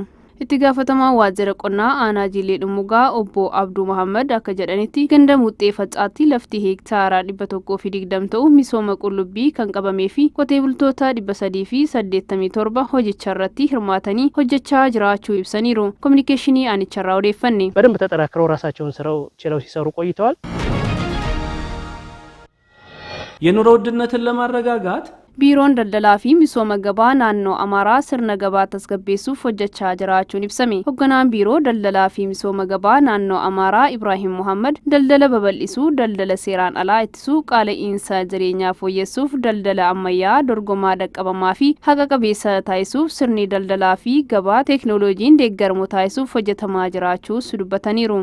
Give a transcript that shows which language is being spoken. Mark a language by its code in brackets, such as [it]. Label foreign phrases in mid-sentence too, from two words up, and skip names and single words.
[om] Itti gaafatamaa waajjira qonnaa aanaa Jilee Dhumuugaa obbo Abduu Muhammad akka jedhanitti ganda Muxee Facaatti lafti heektaara 120 ta'u misooma qullubbii kan qabamee fi qotee bultoota 387 hojicha irratti hirmaatanii hojjechaa jiraachuu ibsaniiru. Kominikeeshinii aanicharraa odeeffanne. [am] በደንብ ተጠናክረው ራሳቸውን ስራው ችለው ሲሰሩ ቆይተዋል። የኑሮ ውድነትን ለማረጋጋት [om] Biiroon daldalaa fi misooma gabaa naannoo Amaaraa sirna gabaa tasgabbeessuuf hojjechaa jiraachuun ibsame. Hoogganaan biiroo daldalaa fi misooma gabaa naannoo Amaaraa Ibrahim Muhammad daldala babal'isuu, daldala seeraan alaa ittisuu, qaala'insa jireenyaa fooyyessuuf, daldala ammayyaa dorgomaa dhaqqabamaa fi haqa qabeessa taasisuuf sirni daldalaa fi gabaa teeknooloojiin deeggarmu taasisuuf hojjetamaa jiraachuus dubbataniiru.